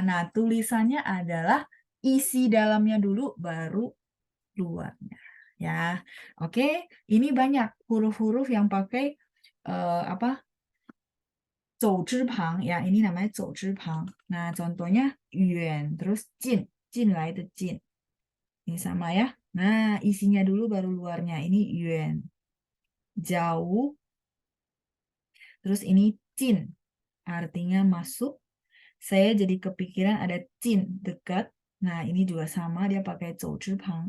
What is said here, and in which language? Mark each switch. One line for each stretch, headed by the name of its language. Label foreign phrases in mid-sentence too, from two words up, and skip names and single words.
Indonesian: Nah, tulisannya adalah isi dalamnya dulu, baru luarnya. Ya, oke. Ini banyak huruf-huruf yang pakai apa?
Chinese: 走之旁
Indonesian: ya, ini namanya
Chinese: 走之旁.
Indonesian: Nah, contohnya 远 terus
Chinese: 进 来的进.
Indonesian: Ini sama ya. Nah, isinya dulu baru luarnya. Ini 远 jauh. Terus ini 进 artinya masuk. Saya jadi kepikiran ada 进 dekat. Nah, ini juga sama, dia pakai
Chinese: 走之旁.